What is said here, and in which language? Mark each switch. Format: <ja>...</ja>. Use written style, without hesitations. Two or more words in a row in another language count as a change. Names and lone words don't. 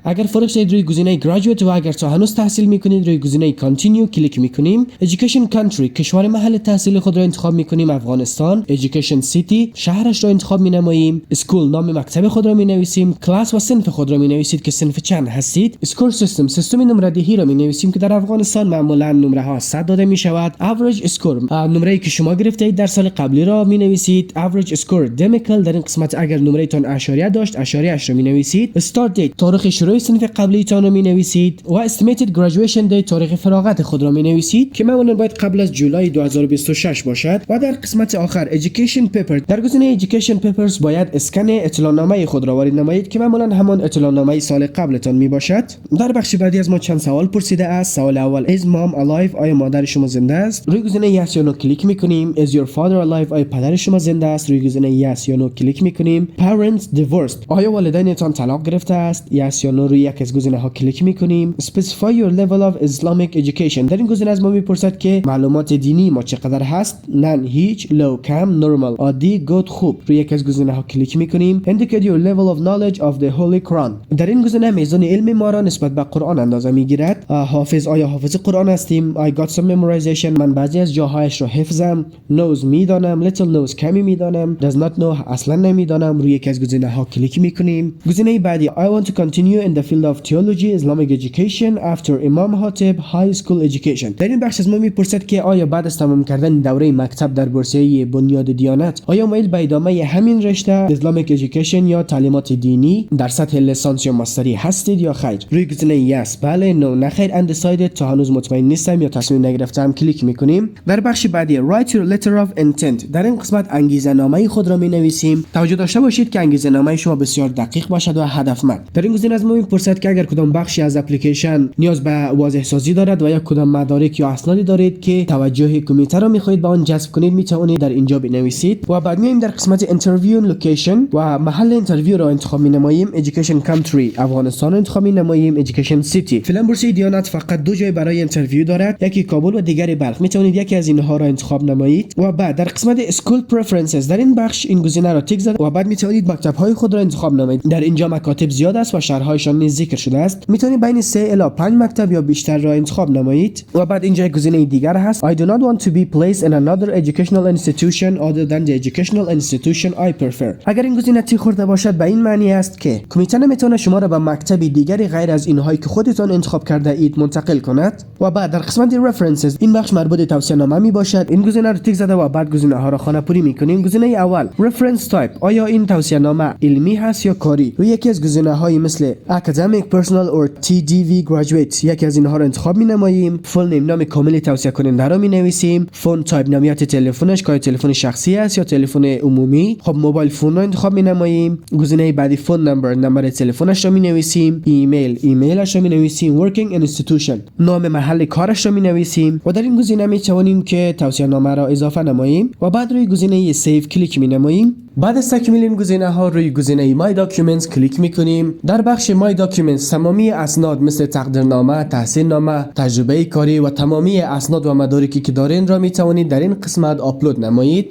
<fa>اگر فارغ شدید روی گزینه graduate و اگر تا هنوز تحصیل می‌کنید روی گزینه continue کلیک می‌کنیم.</fa> <en>education country،</en> <fa>کشور محل تحصیل خود را انتخاب می‌کنیم افغانستان.</fa> <en>education city،</en> <fa>شهرش را انتخاب می‌نماییم. school، نام مکتب خود را می‌نویسیم. class و صنف خود را می‌نویسید که صنف چند هستید.</fa> <en>score system،</en> <fa>سیستم نمره‌دهی را می‌نویسیم که در افغانستان معمولاً نمره‌ها 100 داده می‌شود.</fa> <en>average score،</en> <fa>نمره‌ای که شما گرفتید در سال قبلی را می‌نویسید.</fa> <en>average score decimal،</en> <fa>در این قسمت اگر نمره‌تان اشاریه داشت اشاریه‌اش را می‌نویسید.</fa> <en>start date،</en> <fa>تاریخ شروع صنف قبلیتان را می‌نویسید و</fa> <en>estimated graduation date،</en> <fa>تاریخ فراغت خود را می‌نویسید که معمولاً باید قبل از جولای 2026 باشد. و در قسمت آخر</fa> <en>education paper،</en> <fa>در گزینه</fa> <en>education papers</en> <fa>باید اسکن اطلاع‌نامه خود را وارد نمایید که معمولاً همان اطلاع‌نامه سال قبلتان میباشد. در بخش بعدی از ما چند سوال پرسیده است. سوال اول</fa> <en>is mom alive،</en> <fa>آیا مادر شما زنده است؟ روی گزینه yes یا no کلیک میکنیم.</fa> <en>is your father alive،</en> <fa>آیا پدر شما زنده است؟ روی گزینه yes یا no کلیک میکنیم.</fa> <en>parents divorced،</en> <fa>آیا والدینتان طلاق گرفته است؟ yes یا no روی یک از گزینه ها کلیک میکنیم.</fa> <en>specify your level of Islamic education،</en> <fa>در این گزینه از ما میپرسد که معلومات دینی ما چقدر هست. none، هیچ. low، کم. normal، عادی. good، خوب. روی یک از گزینه ها کلیک میکنیم.</fa> <en>indicate your level of knowledge of the holy Quran،</en> <fa>در این گزینه میزان علم ما را نسبت به قرآن اندازه میگیرد. حافظ، آیا حافظ قرآن هستیم؟</fa> <en>I got some memorization،</en> <fa>من بعضی از جاهایش را حفظم. knows، میدانم.</fa> <en>little knows،</en> <fa>کمی میدانم.</fa> <en>does not know،</en> <fa>اصلا نمیدانم. روی یک از گزینه ها کلیک میکنیم. گزینه بعدی</fa> <en>I want to continue in the field of theology Islamic education after Imam Hatib high school education،</en> <fa>در این بخش از ما میپرسد که آیا بعد از تمام کردن دوره مکتب در بورسیه بنیاد دیانت آیا میل به ادامه همین رشته</fa> <en>Islamic education</en> <fa>یا تعلیمات دینی در سطح لیسانس یا ماستری هستید یا خیر؟ روی گزینه yes، بله، no، نه خیر، undecided، تا هنوز مطمئن نیستم یا تصمیم نگرفتم کلیک میکنیم. در بخش بعدی</fa> <en>write your letter of intent،</en> <fa>در این قسمت انگیزه نامه خود را مینویسیم. توجه داشته باشید که انگیزه نامه شما بسیار دقیق باشد و هدفمند. در این گزینه از ما میپرسد که اگر کدام بخشی از اپلیکیشن نیاز به واضح سازی دارد و یا کدام مدارک یا اسنادی دارید که توجه کمیته را میخواهید به آن جذب کنید میتوانید در اینجا بنویسید. و بعد میایم در قسمت</fa> <en>interview location</en> <fa>و محل اینترویو را انتخاب مینماییم.</fa> <en>education country،</en> <fa>افغانستان را انتخاب مینماییم.</fa> <en>education city،</en> <fa>فعلا بورسیه دیانت فقط دو جای برای اینترویو دارد، یکی کابل و دیگری بلخ، میتوانید یکی از اینها را انتخاب نمایید. و بعد در قسمت</fa> <en>school preferences،</en> <fa>در این بخش این گزینه را تیک زد و بعد میتوانید مکتب های خود را انتخاب نمایید. در اینجا مکاتب زیاد است و شهرهایشان نیز ذکر شده است، میتوانید بین 3 الی 5 مکتب یا بیشتر را انتخاب نمایید. و بعد اینجا گزینه دیگر هست</fa> <en>I do not want to be placed in another educational institution other than the educational institution I prefer.</en> <fa>اگر این گزینه تیک خورده باشد به این معنی است که کمیته نمیتونه شما را به مکتبی دیگری غیر از اینهایی که خودتان انتخاب کرده اید منتقل کند. و بعد در قسمت references این بخش مربوط به توصیه نامه می باشد. این گزینه رو تیک زده و بعد گزینه ها را خانه‌پوری می‌کنیم. گزینه اول</fa> <en>reference type،</en> <fa>آیا این توصیه نامه علمی هست یا کاری؟ روی یکی از گزینه های مثل</fa> <en>academic personal or TDV graduate</en> <fa>یکی از اینها را انتخاب می‌نماییم.</fa> <en>full name،</en> <fa>نام کامل توصیه کننده را می‌نویسیم.</fa> <en>phone type،</en> <fa>نوعیت تلفنش که تلفن شخصی است یا تلفن عمومی. خب</fa> <en>mobile phone</en> <fa>را انتخاب می‌نماییم. گزینه بعدی</fa> <en>phone number،</en> <fa>نمبر تلفنش را می‌نویسیم. ایمیلش را می‌نویسیم.</fa> <en>working institution،</en> <fa>نام محل کارش را می‌نویسیم و در این گزینه می‌توانیم که توصیه نامه را اضافه نماییم و بعد روی گزینه سیو کلیک می‌نماییم. بعد از تکمیل این گزینه ها روی گزینه My Documents کلیک میکنیم. در بخش My Documents تمامی اسناد مثل تقدیرنامه، تحصیلنامه، تجربه کاری و تمامی اسناد و مدارکی که دارین را میتوانید در این قسمت آپلود نمایید.</fa>